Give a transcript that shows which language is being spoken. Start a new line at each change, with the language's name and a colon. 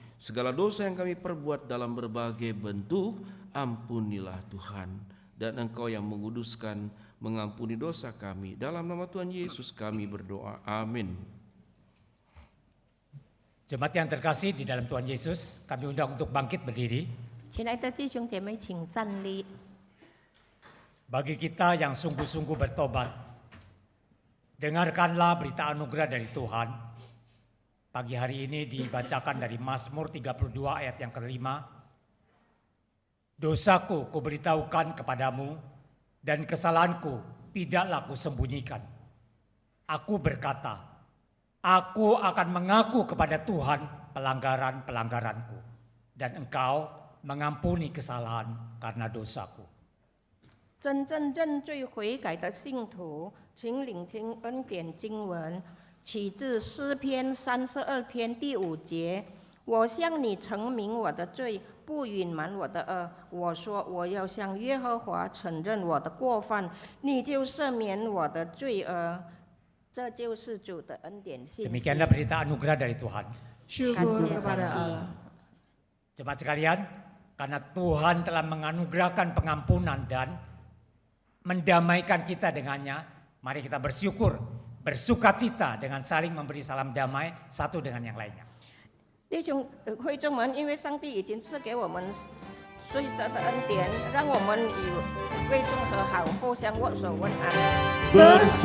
Indonesian: Segala dosa yang kami perbuat dalam berbagai bentuk, ampunilah Tuhan. Dan Engkau yang menguduskan, mengampuni dosa kami. Dalam nama Tuhan Yesus kami berdoa. Amin. Jemaat yang terkasih di dalam Tuhan Yesus, kami undang untuk bangkit berdiri.
Chinese: 亲爱的弟兄姐妹，请站立。
Indonesian: Bagi kita yang sungguh-sungguh bertobat, dengarkanlah berita anugerah dari Tuhan. Pagi hari ini dibacakan dari Mazmur 32 ayat yang kelima. Dosaku kuberitahukan kepadamu, dan kesalahanku tidaklah kusembunyikan. Aku berkata, aku akan mengaku kepada Tuhan pelanggaran-pelanggaranku, dan Engkau mengampuni kesalahan karena dosaku.
Chinese: 真正认罪悔改的信徒，请聆听恩典经文，起自诗篇32篇第5节。我向你陈明我的罪，不隐瞒我的恶。我说我要向耶和华承认我的过犯，你就赦免我的罪恶。这就是主的恩典信息。
Indonesian: Demikianlah berita anugerah dari Tuhan. Syukur kepada Allah. Jemaat sekalian, karena Tuhan telah menganugerahkan pengampunan dan mendamaikan kita dengannya, mari kita bersyukur, bersukacita dengan saling memberi salam damai satu dengan yang lainnya.
Chinese: 弟兄会众们，因为上帝已经赐给我们最大的恩典，让我们与贵众和好，互相握手问安。